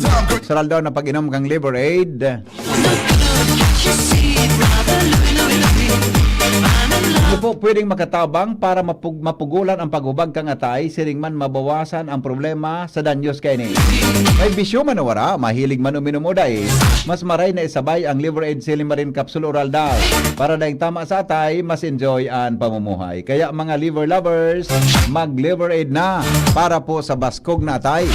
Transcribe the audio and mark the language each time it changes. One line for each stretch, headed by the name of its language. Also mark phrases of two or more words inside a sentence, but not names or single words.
Bikol: Saral daw na pag-inom kang Liverade. Hindi po pwedeng makatabang para mapugulan ang paghubag kang atay, siring man mabawasan ang problema sa danyos kay ni. May bisyo man wara, mahilig man uminom o dahil, mas maray na isabay ang Liverade Silimarin Capsule Oral Dal para dahil tama sa atay, mas enjoy ang pamumuhay. Kaya mga
English: liver lovers,
Bikol: mag-Liverade na para po sa baskog na atay.